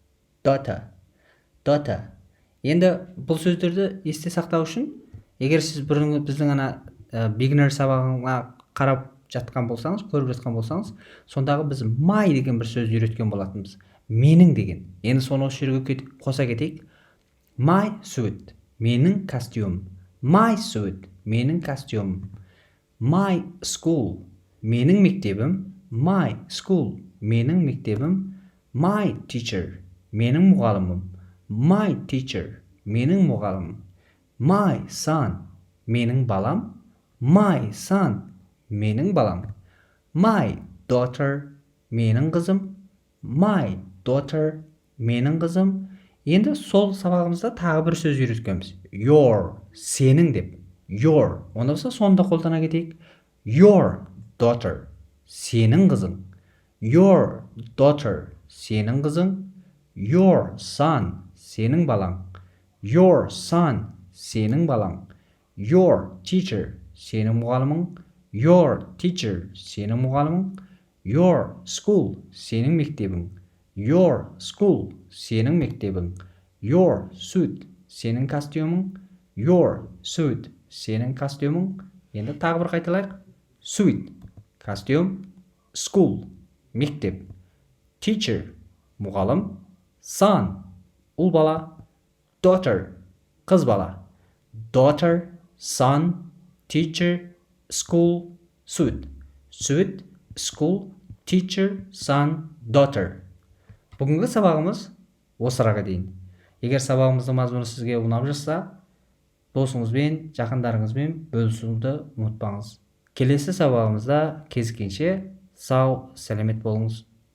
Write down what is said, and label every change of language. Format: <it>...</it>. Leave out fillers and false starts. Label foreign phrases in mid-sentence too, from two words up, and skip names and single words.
<kk>Енді бұл сөздерді есте сақтау үшін, егер сіз біздің beginner сабағына қарап жатқан болсаңыз, көріп жатқан болсаңыз, сондағы біз my деген бір сөзді үйреткен болатынбыз. Менің деген. Енді соны осы жерге қоса кетейік.</kk> <en>My suit.</en> <kk>Менің костюм.</kk> <en>My suit.</en> <kk>Менің костюм.</kk> <en>My school.</en> <kk>Менің мектебім.</kk> <en>My school.</en> <kk>Менің мектебім.</kk> <en>My teacher.</en> <kk>Менің мұғалімім.</kk> <en>My teacher.</en> <kk>Менің мұғалімім.</kk> <en>My son.</en> <kk>Менің балам.</kk> <en>My son.</en> <kk>Менің балам.</kk> <en>My daughter.</en> <kk>Менің қызым.</kk> <en>My daughter.</en> <kk>Менің қызым. Енді сол сабағымызда тағы бір сөз үйреткенбіз. Your. Сенің деп. Your. Онда болса сонда қолдана кетейік.</kk> <en>Your daughter.</en> <kk>Сенің қызың.</kk> <en>Your daughter.</en> <kk>Сенің қызың.</kk> <en>Your son.</en> <kk>Сенің балаң.</kk> <en>Your son.</en> <kk>Сенің балаң.</kk> <en>Your teacher.</en> <kk>Сенің мұғалімің.</kk> <en>Your teacher.</en> <kk>Сенің мұғалімің.</kk> <en>Your school.</en> <kk>Сенің мектебің.</kk> <en>Your school.</en> <kk>Сенің мектебің.</kk> <en>Your suit.</en> <kk>Сенің костюмың.</kk> <en>Your suit.</en> <kk>Сенің костюмың. Енді тағы бір қайталайық.</kk> <en>Suit. Костюм. School.</en> <kk>Мектеп. Teacher. Мұғалім. Son. Ұл бала. Daughter. Қыз бала.</kk> <en>Daughter. Son. Teacher. School. Suit. Suit. School. Teacher. Son. Daughter.</en> <kk>Бүгінгі сабағымыз осыраға дейін. Егер сабағымыздың мазмұны сізге ұнап жатса, досыңызбен, жақындарыңызбен бөлісуді ұмытпаңыз. Келесі сабағымызда кездескенше сау, сәлемет болыңыз.</kk>